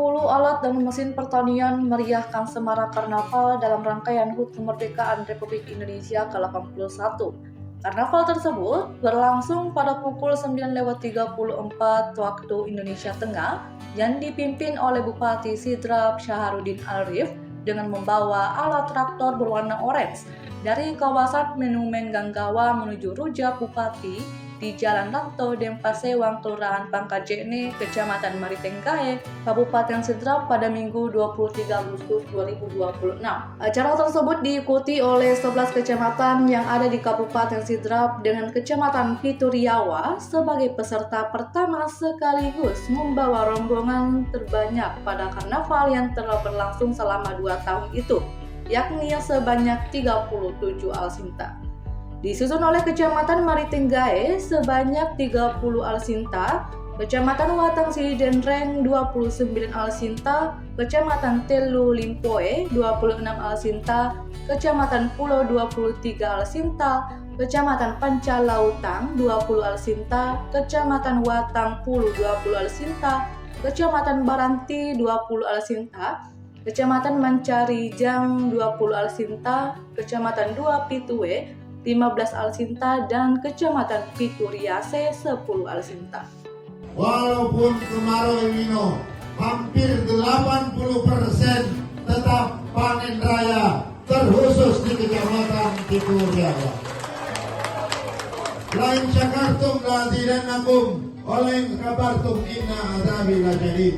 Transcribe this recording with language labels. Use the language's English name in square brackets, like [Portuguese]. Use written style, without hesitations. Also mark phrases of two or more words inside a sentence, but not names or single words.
[Indonesian] alat dan mesin pertanian meriahkan semarak karnaval dalam rangkaian HUT Kemerdekaan Republik Indonesia ke-81. Karnaval tersebut berlangsung pada pukul 9.34 waktu Indonesia Tengah yang dipimpin oleh Bupati Sidrap Syaharudin Arif dengan membawa alat traktor berwarna orange dari kawasan Monumen Ganggawa menuju Rujak Bupati di Jalan Lanto, Denpasewang, Kelurahan Pangkajene, Kecamatan Maritenggae, Kabupaten Sidrap pada Minggu 23 Agustus 2026. Acara tersebut diikuti oleh 11 kecamatan yang ada di Kabupaten Sidrap dengan Kecamatan Pituriawa sebagai peserta pertama sekaligus membawa rombongan terbanyak pada karnaval yang telah berlangsung selama 2 tahun itu, yakni sebanyak 37 alsinta. Disusun oleh Kecamatan Maritenggae sebanyak 30 alsinta, Kecamatan Watang Sidenreng 29 alsinta, Kecamatan Telu Limpoe 26 alsinta, Kecamatan Pulau 23 alsinta, Kecamatan Pancalautang 20 alsinta, Kecamatan Watang Pulu 20 alsinta, Kecamatan Baranti 20 alsinta, Kecamatan Mancarijang 20 alsinta, Kecamatan Dua Pitue 15 alsinta, dan Kecamatan Pituriase 10 alsinta. Walaupun kemarau El Nino hampir 80% tetap panen raya terkhusus di Kecamatan Pituriase. Lain Syakartung Lati dan Nanggung oleh kabartung inna azabi lajadid.